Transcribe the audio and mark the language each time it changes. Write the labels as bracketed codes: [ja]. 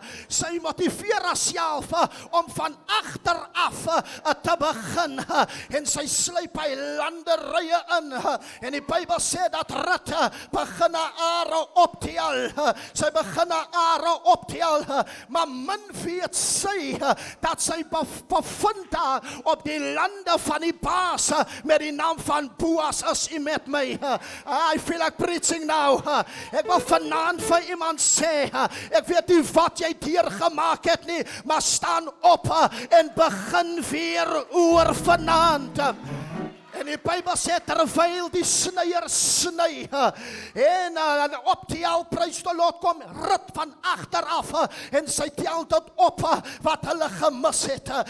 [af] Sy motiveer haarself om van agter af te begin, en sy sluip by landerye in, en die Bybel sê dat Rut begin are optel, sy begin are optel, maar min weet sy, dat sy bevind daar op die lande van die baas, met die naam van Boas. Is u met my? [en] I feel like preaching now. [af] Ek wil vanaand vir iemand sê, ek weet nie wat jy deurgemaak het nie, maar staan op en begin weer oor vanaand. En die Bybel sê terwyl die snyer sny en op die al prys die Lord kom rit van agter af en sy tel dit op wat hulle gemis het.